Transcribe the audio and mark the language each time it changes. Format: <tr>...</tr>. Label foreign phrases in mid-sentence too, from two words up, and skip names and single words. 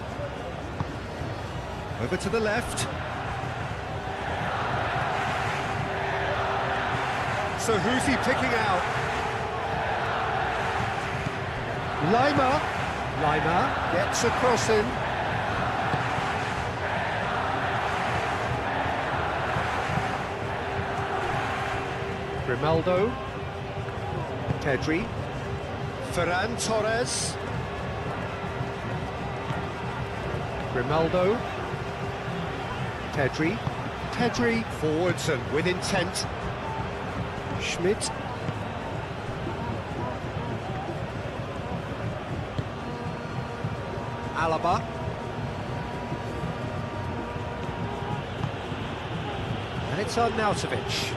<en>Over to the left. So who's he picking out? Lima. Lima gets a cross in. Grimaldo. Pedri. Ferran Torres. Grimaldo. Pedri. Pedri forwards and with intent. Schmidt. Alaba. And it's on Nautovic.</en>